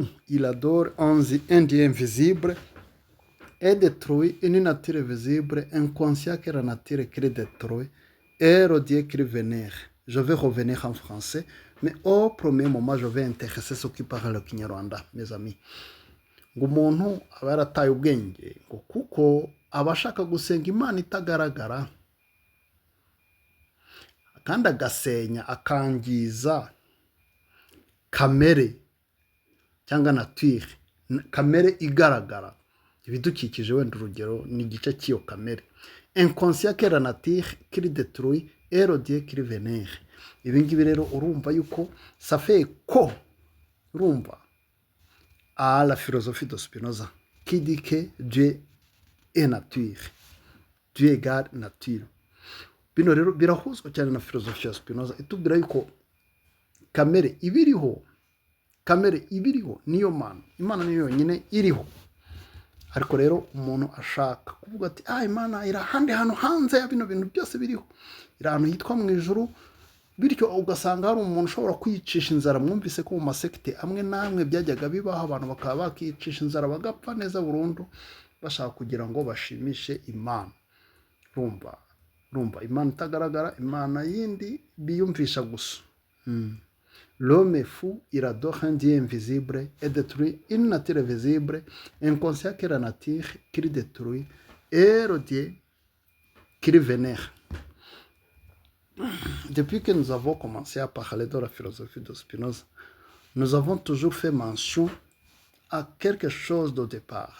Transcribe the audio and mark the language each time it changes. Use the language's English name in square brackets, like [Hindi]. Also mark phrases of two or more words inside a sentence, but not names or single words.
[French] Il adore un Dieu invisible et détruit une nature visible, inconscient, que la nature qu'il détruit et le Dieu qu'il vénère. Je vais revenir en français, mais au premier moment, je vais intéresser ceux qui parlent le Kinyarwanda, mes amis. [Kinyarwanda] ngo umuntu aba yarataye ubwenge ngo kuko aba ashaka gusenga imana itagaragara kandi agasenya akangiza kamere cyangwa nature, kamere igaragara, ibidukikije. Wenda urugero ni igice cy'iyo kamere. [French] Inconscient que la nature qu'il détruit et le Dieu qu'il vénère. [Kinyarwanda] Ibi ngibi rero urumva yuko [French] ça fait [Kinyarwanda] ko urumva [French] à la philosophie de Spinoza qui dit que Dieu est nature. Dieu égale nature. [Kinyarwanda] Bino rero birahuzwa cyane na philosophie ya Spinoza itubwira yuko kamere ibiriho niyo mana. Imana niyo yonyine iriho. Ariko rero umuntu ashaka kuvuga ati imana iri ahandi hantu hanze ya bino bintu byose biriho, iri ahantu hitwa mu ijuru. Bityo ugasanga hari umuntu ushobora kwiyicisha inzara. Mwumvise ko mu masekite amwe n'amwe byajyaga bibaho, abantu bakaba bakiyicisha inzara bagapfa neza burundu bashaka kugira ngo bashimishe Imana. Rumva Imana itagaragara, Imana yindi biyumvisha gusa. [French] L'homme est fou, il adore un Dieu invisible et détruit une nature visible, inconscient que la nature qu'il détruit et le Dieu qu'il vénère. Depuis que nous avons commencé à parler de la philosophie de Spinoza, nous avons toujours fait mention à quelque chose de départ.